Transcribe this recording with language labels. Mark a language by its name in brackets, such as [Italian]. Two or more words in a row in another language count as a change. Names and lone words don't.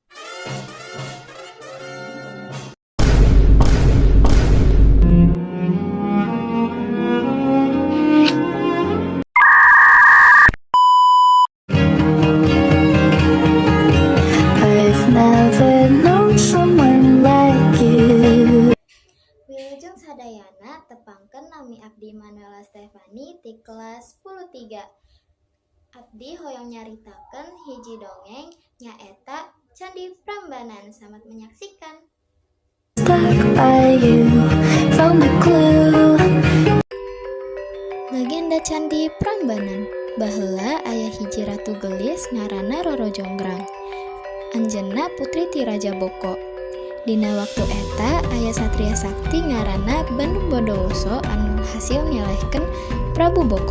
[English] I've never known someone like you. [Sundanese] Wilujeng sadayana tepangkeun nami abdi Manuela Stefani ti kelas 10-3. Abdi hoyong nyaritakeun hiji dongeng nyaeta Candi Prambanan. [Indonesian] Selamat menyaksikan. [English] Stuck by you, found a clue. [Sundanese] Legenda Candi Prambanan. Baheula aya hiji ratu gelis ngaranna Roro Jonggrang. Anjeunna putri ti Raja Boko. Dina waktu eta aya satria sakti ngaranna Bandung Bondowoso anu hasil nyalehkeun Prabu Boko.